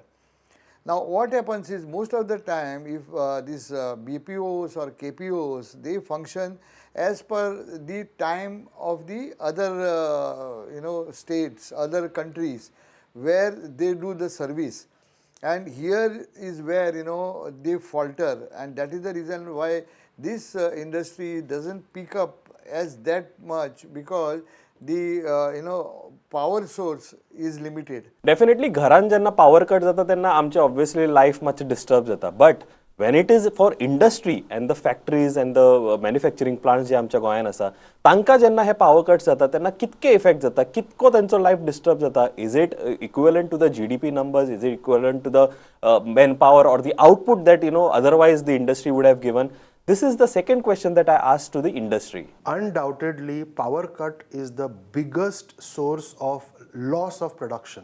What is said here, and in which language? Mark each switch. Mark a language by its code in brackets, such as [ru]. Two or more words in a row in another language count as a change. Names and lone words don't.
[en] Now what happens is, most of the time if these BPOs or KPOs, they function as per the time of the other states, other countries where they do the service. And here is where they falter, and that is the reason why this industry doesn't pick up as that much, because the power source is limited. [kok] डेफिनेटली घरान जेन्ना [en] power cut [kok] जाता तेन्ना आमचे ऑब्वियसली लायफ मातशें डिस्टर्ब जाता. [en] बट when it is for industry and the factories and the manufacturing plants [kok] जे आमच्या गोंयांत आसा तांकां जेन्ना हे [en] power cut [kok] जाता तेन्ना कितके इफेक्ट जाता कितको तांचो लायफ डिस्टर्ब जाता [en] is it equivalent to the GDP numbers is it equivalent to the manpower or the output that otherwise the industry would have given. This is the second question that I asked to the industry. Undoubtedly, power cut is the biggest source of loss of production.